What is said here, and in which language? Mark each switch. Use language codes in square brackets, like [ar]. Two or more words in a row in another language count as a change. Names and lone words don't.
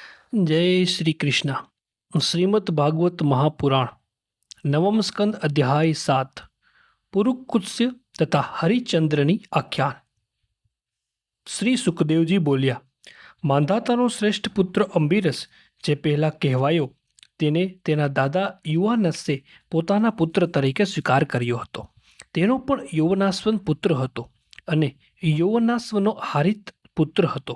[hi] जय श्री कृष्ण। श्रीमद् भागवत महापुराण नवम स्कंद अध्याय 7 पुरुकुत्स्य तथा [gu] હરિચંદ્રની આખ્યાન। શ્રી સુખદેવજી બોલ્યા, માંધાતાનો શ્રેષ્ઠ પુત્ર અંબિરસ જે પહેલા કહેવાયો તેને તેના દાદા યુવાનસે પોતાના પુત્ર તરીકે સ્વીકાર કર્યો હતો। તેનો પણ યૌવનાશ્વન પુત્ર હતો અને યૌવનાશ્વનો હારિત પુત્ર હતો।